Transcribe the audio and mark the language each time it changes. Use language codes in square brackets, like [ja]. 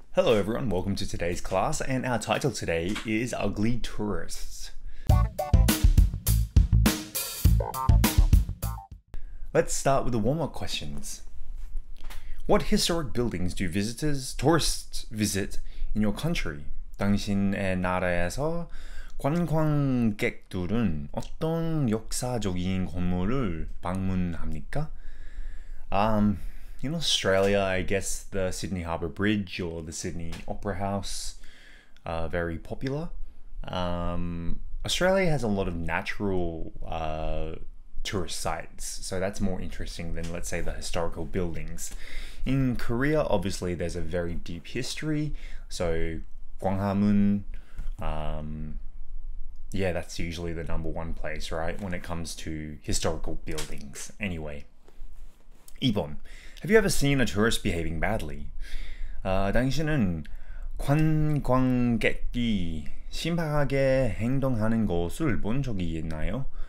[en] Hello everyone, welcome to today's class, and our title today is Ugly Tourists. Let's start with the warm-up questions. What historic buildings do tourists visit in your country? [ko] 당신의 나라에서 관광객들은 어떤 역사적인 건물을 방문합니까? [en] In Australia, I guess the Sydney Harbour Bridge or the Sydney Opera House are very popular. Australia has a lot of natural tourist sites, so that's more interesting than, let's say, the historical buildings. In Korea, obviously, there's a very deep history, so Gwanghwamun, yeah, that's usually the number one place, right, when it comes to historical buildings. Anyway. [ko] 2번. [en] Have you ever seen a tourist behaving badly? [ko] 당신은 관광객이 심하게 행동하는 것을 본 적이 있나요?